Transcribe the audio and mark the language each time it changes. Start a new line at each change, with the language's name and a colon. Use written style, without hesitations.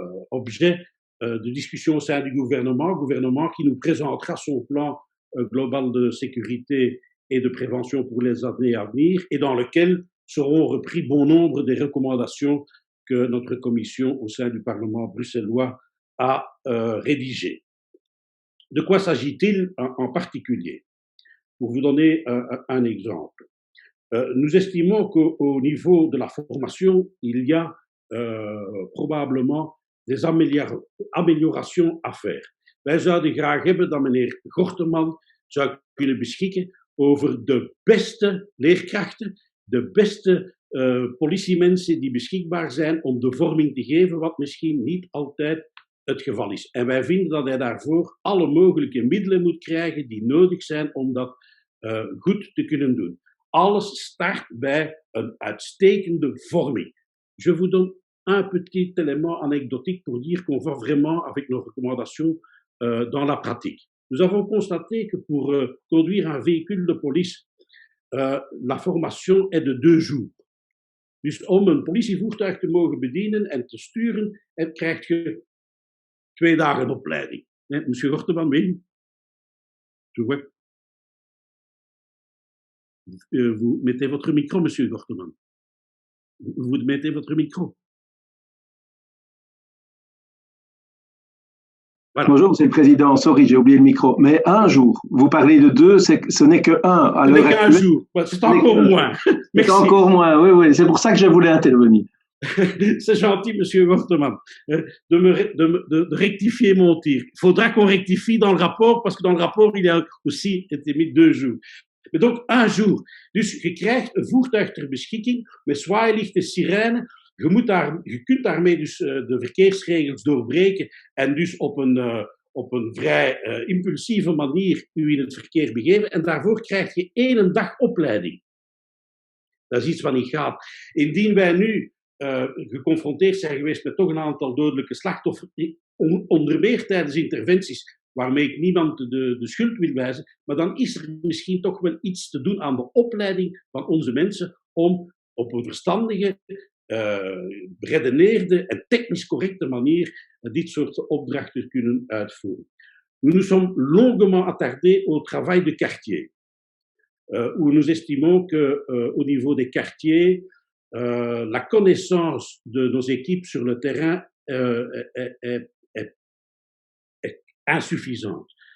French: objet de discussion au sein du gouvernement qui nous présentera son plan global de sécurité et de prévention pour les années à venir et dans lequel seront repris bon nombre des recommandations que notre commission au sein du Parlement bruxellois a rédigées. De quoi s'agit-il en particulier? Pour vous donner un exemple, nous estimons qu'au niveau de la formation, il y a probablement des améliorations à faire.
Dutch: Wij zouden graag hebben dat meneer Gorteman zou kunnen beschikken over de beste leerkrachten, de beste politiemensen die beschikbaar zijn om de vorming te geven, wat misschien niet altijd het geval is. En wij vinden dat hij daarvoor alle mogelijke middelen moet krijgen die nodig zijn om dat goed te kunnen doen. Alles start bij een uitstekende vorming.
French: Je vous donne un petit élément anecdotique pour dire qu'on va vraiment avec nos recommandations dans la pratique. Nous avons constaté que pour conduire un véhicule de police, la formation est de 2 jours.
Dutch: Dus om een politievoertuig te mogen bedienen en te sturen, krijg je 2 dagen opleiding.
French: Monsieur Gorteman, oui? Vous mettez votre micro, monsieur Gorteman. Vous mettez votre micro. Voilà. Bonjour, Monsieur le Président. Sorry, j'ai oublié le micro. Mais un jour, vous parlez de 2, ce n'est que 1. Ce n'est qu'un jour. C'est encore moins. C'est encore moins, oui. C'est pour ça que je voulais intervenir. C'est gentil, Monsieur Worteman, de rectifier mon tir. Il faudra qu'on rectifie dans le rapport, parce que dans le rapport, il a aussi été mis 2 jours.
Dutch: Maar
French: donc 1 jour.
Dutch: Dus je krijgt een voertuig ter beschikking met zwaailichten, sirene. Je kunt daarmee dus de verkeersregels doorbreken en dus op een vrij impulsieve manier u in het verkeer begeven. En daarvoor krijg je 1 dag opleiding. Dat is iets wat niet gaat. Indien wij nu geconfronteerd zijn geweest met toch een aantal dodelijke slachtoffers, onder meer tijdens interventies, waarmee ik niemand de schuld wil wijzen, maar dan is er misschien toch wel iets te doen aan de opleiding van onze mensen om op een verstandige, beredeneerde en technisch correcte manier dit soort opdrachten te kunnen uitvoeren.
French: Nous nous sommes longuement attardés au travail de quartier, où nous estimons qu'au niveau des quartiers, la connaissance de nos équipes sur le terrain est insuffisante.